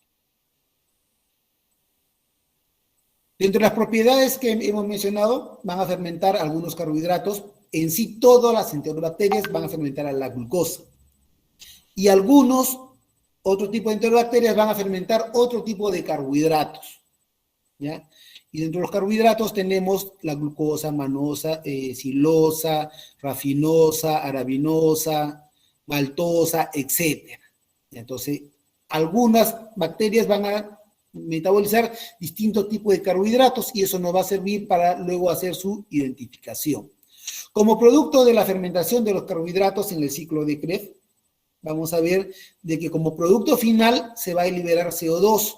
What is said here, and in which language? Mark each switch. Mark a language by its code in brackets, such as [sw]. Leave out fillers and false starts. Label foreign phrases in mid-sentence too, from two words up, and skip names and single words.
[es] Dentro de las propiedades que hemos mencionado, van a fermentar algunos carbohidratos. En sí, todas las enterobacterias van a fermentar a la glucosa. Y algunos otro tipo de enterobacterias van a fermentar otro tipo de carbohidratos, ¿ya? Y dentro de los carbohidratos tenemos la glucosa, manosa, silosa, rafinosa, arabinosa, maltosa, etc. Entonces, algunas bacterias van a metabolizar distintos tipos de carbohidratos y eso nos va a servir para luego hacer su identificación. Como producto de la fermentación de los carbohidratos en el ciclo de Krebs, vamos a ver de que como producto final se va a liberar CO2.